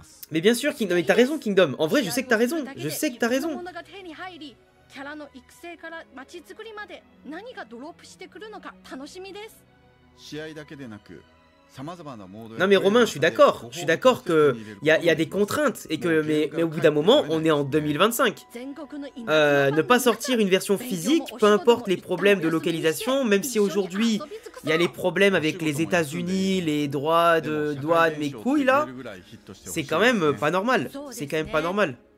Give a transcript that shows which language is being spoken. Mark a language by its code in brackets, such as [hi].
[fr] Mais bien sûr Kingdom, mais t'as raison Kingdom. En vrai je sais que t'as raison, je sais que t'as raison. [ja] キャラの育成から街づくりまで何がドロップしてくるのか楽しみです。試合だけでなく [fr] Non mais Romain, je suis d'accord que y a des contraintes et que mais au bout d'un moment on est en 2025. Ne pas sortir une version physique, peu importe les problèmes de localisation, même si aujourd'hui il y a les problèmes avec les États-Unis, les droits de douane, mes couilles là, c'est quand même pas normal. C'est quand même pas normal.